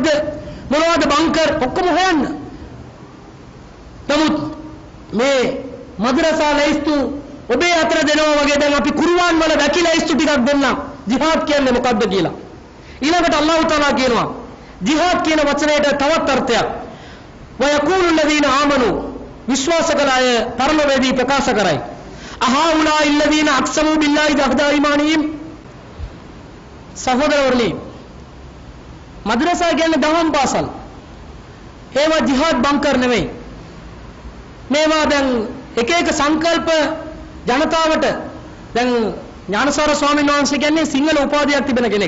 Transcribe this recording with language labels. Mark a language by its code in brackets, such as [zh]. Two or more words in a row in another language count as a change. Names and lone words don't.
[si] මොනවද බංකර්? ඔක්කොම හොයන්න. නමුත් මේ මද්රසා ලැයිස්තු ඔබේ අතර දෙනවා වගේ දැන් අපි කුර්ආන් වල වැකි ලැයිස්තු ටිකක් දෙන්නම්. ජිහාද් කියන්නේ මොකක්ද කියලා. ඊළඟට අල්ලාහ් තාලා කියනවා ජිහාද් කියන වචනයට තවත් අර්ථයක්. [ar] ويقول الذين آمنوا [si] විශ්වාස කළ අය පරලොවේදී ප්‍රකාශ කරයි. අහාඋලා [ar] الذين اقسموا بالله جهد ايمانهم [si] සහෝදරවරුනි මද්රසා කියන්නේ දහම් පාසල්. ඒවා ජිහාද් බංකර් නෙමෙයි. මේවා දැන් එක එක සංකල්ප ජනතාවට දැන් ඥානසාර ස්වාමීන් වහන්සේ කියන්නේ සිංහල උපාධියක් තිබෙන කෙනෙක්.